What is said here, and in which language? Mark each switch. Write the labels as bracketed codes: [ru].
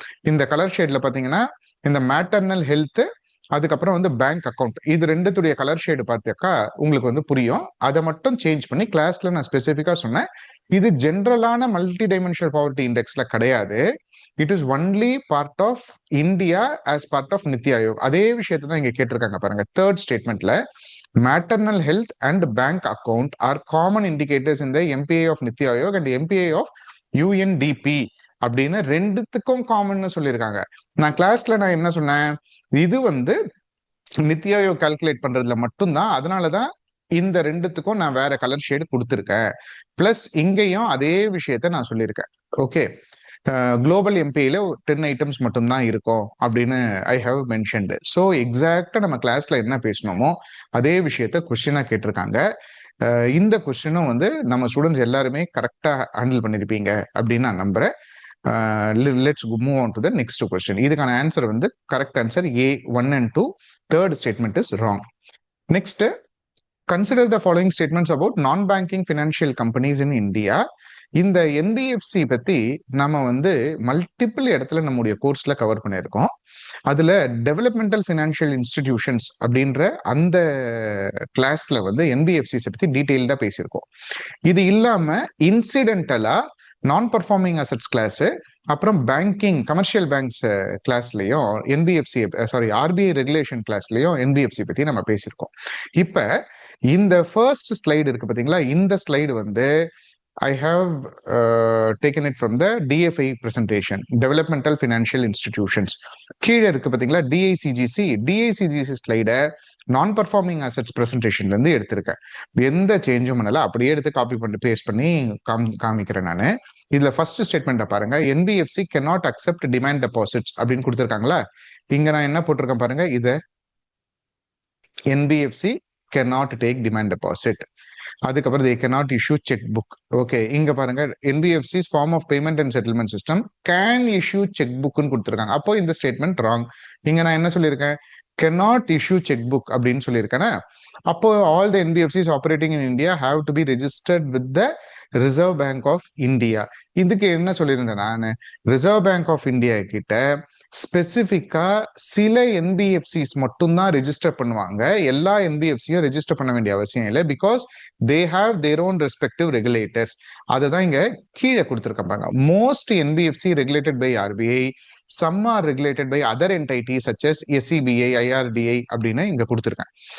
[ta] இந்த கலர் ஷேட்ல பாத்தீங்கன்னா இந்த மேட்டர்னல் ஹெல்த், அதுக்கப்புறம் வந்து பேங்க் அக்கௌண்ட், இது ரெண்டுத்துடைய கலர் ஷேடு பார்த்தாக்கா உங்களுக்கு வந்து புரியும். அதை மட்டும் சேஞ்ச் பண்ணி கிளாஸ்ல நான் ஸ்பெசிஃபிக்கா சொன்னேன். இது ஜென்ரலான மல்டி டைமென்ஷனல் பாவர்ட்டி இண்டெக்ஸ்ல கிடையாது. [en] It is only part of India as part of NITI Aayog. [ta] அதே விஷயத்தை தான் இங்க கேட்டிருக்காங்க பாருங்க. [en] third ஸ்டேட்மெண்ட்ல maternal health and bank account are common indicators in the MPA of NITI Aayog and MPA of UNDP [ta] அப்படின்னு ரெண்டுத்துக்கும் காமன் சொல்லியிருக்காங்க. நான் கிளாஸ்ல நான் என்ன சொன்னேன், இது வந்து நித்தி ஆயோக் கால்குலேட் பண்றதுல மட்டும்தான், அதனாலதான் இந்த ரெண்டுத்துக்கும் நான் வேற கலர் ஷேடு கொடுத்துருக்கேன். பிளஸ் இங்கேயும் அதே விஷயத்த நான் சொல்லியிருக்கேன். ஓகே, குளோபல் எம்பியில 10 ஐட்டம்ஸ் மட்டும்தான் இருக்கும் அப்படின்னு [en] I have mentioned. [ta] ஸோ எக்ஸாக்டா நம்ம கிளாஸ்ல என்ன பேசணுமோ அதே விஷயத்த கொஸ்டினா கேட்டிருக்காங்க. இந்த கொஸ்டினும் வந்து நம்ம ஸ்டூடெண்ட்ஸ் எல்லாருமே கரெக்டா ஹேண்டில் பண்ணிருப்பீங்க அப்படின்னு நான் நம்புறேன். [en] Let's move on to the next question. இதுக்கான answer வந்து correct answer A 1 and 2. Third statement is wrong. Next Consider the following statements about non-banking financial companies in India. [ta] இந்த என்பிஎஃப்சி பத்தி நம்ம வந்து மல்டிபிள் இடத்துல நம்முடைய கோர்ஸ்ல கவர் பண்ணியிருக்கோம். அதுல டெவலப்மெண்டல் ஃபினான்ஷியல் இன்ஸ்டிடியூஷன்ஸ் அப்படின்ற அந்த கிளாஸ்ல வந்து என்பிஎஃப்சிஸ் பத்தி டீட்டெயில்டா பேசியிருக்கோம். இது இல்லாம இன்சிடென்டலா நான் பர்ஃபார்மிங் அசட்ஸ் கிளாஸ், அப்புறம் banking commercial banks கிளாஸ்லயும் NBFC RBI regulation கிளாஸ்லயும் NBFC பத்தி நம்ம பேசியிருக்கோம். இப்ப இந்த ஃபர்ஸ்ட் ஸ்லைடு இருக்கு பாத்தீங்களா, இந்த ஸ்லைடு வந்து [en] I have taken it from the DFI presentation, Developmental Financial Institutions. [ta] கீழே இருக்கு பாத்தீங்களா டிஐசிஜிசி ஸ்லைட நான் பர்ஃபார்மிங் அசட்ஸ் பிரசன்டேஷன்ல இருந்து எடுத்திருக்கேன். எந்த சேஞ்சும் பண்ணல, அப்படியே எடுத்து காப்பி பண்ணி பேஸ்ட் பண்ணி காமிக்கிறேன் நான். இதுல ஃபர்ஸ்ட் ஸ்டேட்மெண்ட்டை பாருங்க, NBFC [en] cannot accept demand deposits [ta] அப்படின்னு கொடுத்துருக்காங்களா. இங்க நான் என்ன போட்டிருக்கேன் பாருங்க, இத NBFC [en] cannot take demand deposit. அதுக்கப்புறம் they cannot issue checkbook. Okay, [ta] இங்க பாருங்க [en] NBFC's form of payment and settlement system can issue checkbook [ta] ன்னு கொடுத்துருக்காங்க. அப்போ இந்த ஸ்டேட்மெண்ட் ராங். இங்க நான் என்ன சொல்லியிருக்கேன், [en] cannot issue checkbook [ta] அப்படின்னு சொல்லியிருக்கேன்னா, அப்போ [en] all the NBFCs operating in India have to be registered with the Reserve Bank of India. [ta] இதுக்கு என்ன சொல்லியிருந்தேன் நான், ரிசர்வ் பேங்க் ஆஃப் இந்தியா கிட்ட ஸ்பெசிபிக்கா சில என்பிஎஃப்சிஸ் மட்டும்தான் ரெஜிஸ்டர் பண்ணுவாங்க. எல்லா என்பிஎஃப்சியும் ரெஜிஸ்டர் பண்ண வேண்டிய அவசியம் இல்லை, [en] Because they have their own respective regulators. [ta] அதை தான் இங்க கீழே கொடுத்துருக்காங்க. [en] most NBFC regulated by RBI, some are regulated by other entities such as SCBI, IRDI [ta] அப்படின்னு இங்க கொடுத்துருக்கேன்.